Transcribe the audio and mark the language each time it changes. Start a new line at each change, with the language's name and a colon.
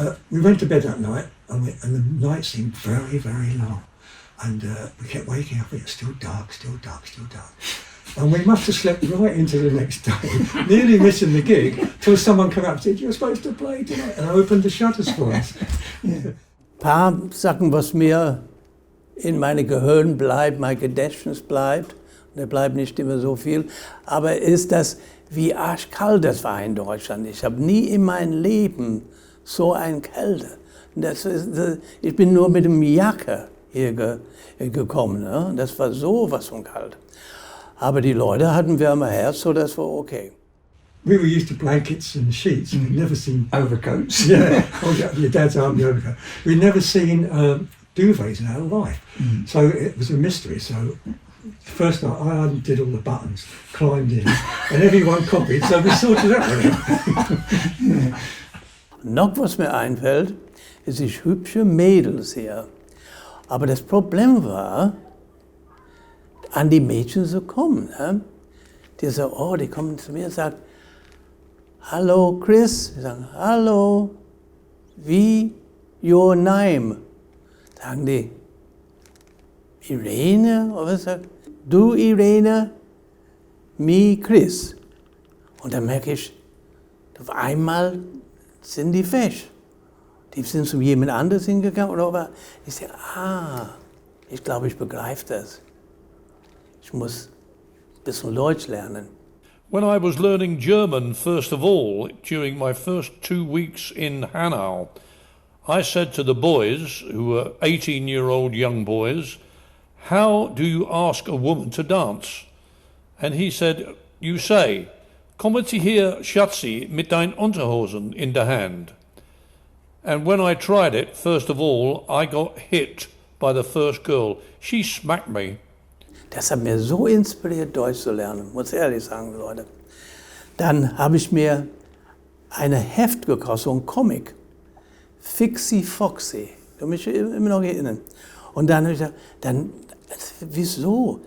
English: We went to bed that night and the night seemed very, very long. And we kept waking up, it was still dark, still dark, still dark. And we must have slept right into the next day, nearly missing the gig, till someone came up and said, "You're supposed to play tonight," and I opened the shutters for us.
German: Ein paar Sachen, was mir in meinem Gehirn bleibt, mein Gedächtnis bleibt, da bleibt nicht immer so viel, aber ist das, wie arschkalt das war in Deutschland. Ich habe nie in meinem Leben so eine Kälte. Ich bin nur mit dem Jacke hier gekommen. Ne? Das war sowas von kalt. Aber die Leute hatten wärmer Herz, so das war okay.
English: we were used to blankets and sheets. We'd never seen Overcoats. yeah, your dad's army overcoat. We'd never seen duvets in our life. So it was a mystery. So first night I undid all the buttons, climbed in, and everyone copied. So we sorted that one out.
German: Noch was mir einfällt, ist ich hübsche Mädels hier. Aber das Problem war, an die Mädchen zu kommen. Ne? Die sagen, oh, die kommen zu mir und sagen, hallo Chris. Die sagen, hallo, wie
English: your name?
German: Sagen die, Irene? Oder was sagt, du Irene,
English: me Chris.
German: Und dann merke ich, auf einmal sind die weg. Die sind zu jemand anderes hingegangen. Oder ich sage, ich glaube, ich begreife das. Ich muss ein bisschen Deutsch lernen.
English: When I was learning German, first of all, during my first 2 weeks in Hanau, I said to the boys, who were 18-year-old young boys, how do you ask a woman to dance? And he said, you say,
German: kommen Sie hier, Schatzi, mit deinen Unterhosen in der Hand.
English: And when I tried it, first of all, I got hit by the first girl. She smacked me.
German: Das hat mir so inspiriert, Deutsch zu lernen, muss ich ehrlich sagen, Leute. Dann habe ich mir eine Heft gekauft, so ein Comic. Fixie Foxy. Ich kann mich immer noch erinnern. Und dann habe ich gesagt, wieso?